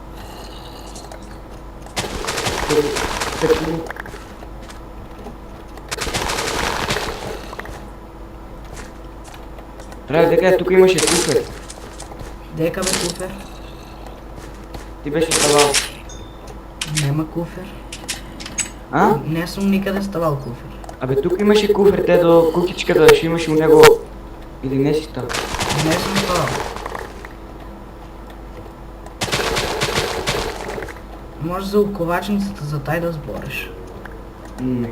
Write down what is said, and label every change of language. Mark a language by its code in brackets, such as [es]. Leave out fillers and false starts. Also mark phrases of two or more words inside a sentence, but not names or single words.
[bg] Трябва дека тук имаше куфер. Дека бе куфер? Ти беше ставал. Нема куфер. А? Не съм никъде ставал куфер. Абе тук имаше куфер, те до кукичката, ще имаш у него... Или не си става? Не съм ставал. Може за оковачницата за тай да сбориш. Не.